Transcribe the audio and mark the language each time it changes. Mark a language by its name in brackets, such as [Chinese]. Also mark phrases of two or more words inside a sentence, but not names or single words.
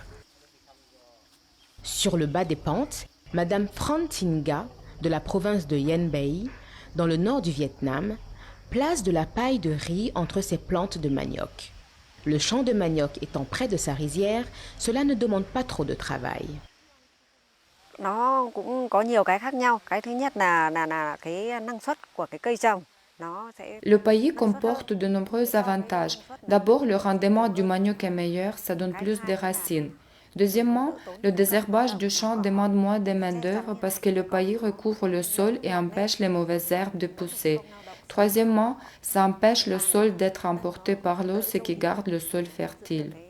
[French] Sur le bas des pentes, Madame Phran Thinh Nga, de la province de Yen Bai, dans le nord du Vietnam, place de la paille de riz entre ses plantes de manioc. Le champ de manioc étant près de sa rizière, cela ne demande pas trop de travail. [Vietnamese] Nó cũng có nhiều cái khác nhau. Cái thứ nhất là cái năng suất của cái cây trồng. [French] Le paillis comporte de nombreux avantages. D'abord, le rendement du manioc est meilleur, ça donne plus de racines. Deuxièmement, le désherbage du champ demande moins de main-d'œuvre parce que le paillis recouvre le sol et empêche les mauvaises herbes de pousser. Troisièmement, ça empêche le sol d'être emporté par l'eau, ce qui garde le sol fertile.